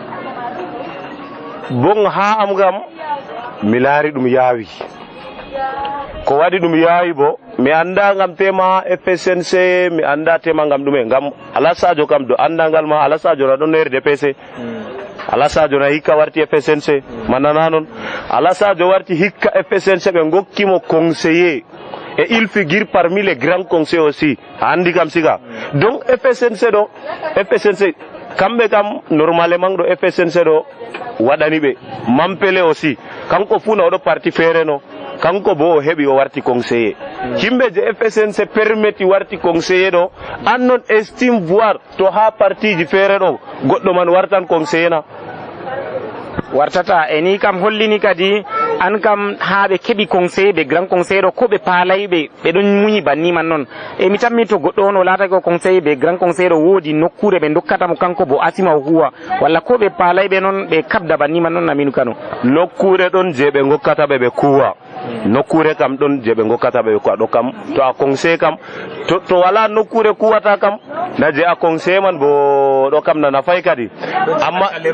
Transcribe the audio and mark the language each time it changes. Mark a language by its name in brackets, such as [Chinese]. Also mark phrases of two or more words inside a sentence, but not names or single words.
[Fula] bon ha am gam mi laari ɗum yaawi ko waɗi ɗum yaawi bo mi anda ngam tema FSNC mi anda tema ngam ɗume ngam Alasadio kam do andangal ma Alasadio na ɗon nder DPC Alasadio na hikka warti FSNC manana non Alasadio warti hikka FSNC ɓe gokkimo [French] conseiller et il figure parmi les grands conseillers aussi [Fula] andi kam siga donc FSNC kamɓe kam normalement ɗo FSNC ɗo waɗani ɓe Mampele aussi kanko fu na oɗo parti feere no kanko bo o heɓi o warti conseiller himɓe je FSNC permetti warti conseiller ɗo an non [French] estime voir [Fula] to ha partiji feere ɗo goɗɗo man wartan conseiller na wartata e ni kam hollini kadi an kam ha ɓe keɓi conseiller ɓe [French] grand conseiller [Fula] ɗo ko ɓe paalayɓe ɓeɗon muñi banni man noon e mi tammi to goɗɗo on o laatake o conseiller ɓe [French] grand conseiller [Fula] ɗo woodi nokkure ɓe dokkatamo kanko bo asima o huwa walla ko ɓe paalayɓe noon ɓe kabda banni man noon Aminu Kano nokkure ɗon je ɓe gokkataɓe ɓe kuwa nokkure kam ɗon je ɓe gokkataɓe ɓe kuwa ɗo kam to a conseiller kam to wala nokkure kuwata kam na je a conseiller man bo ɗo kam nana fay kadi amma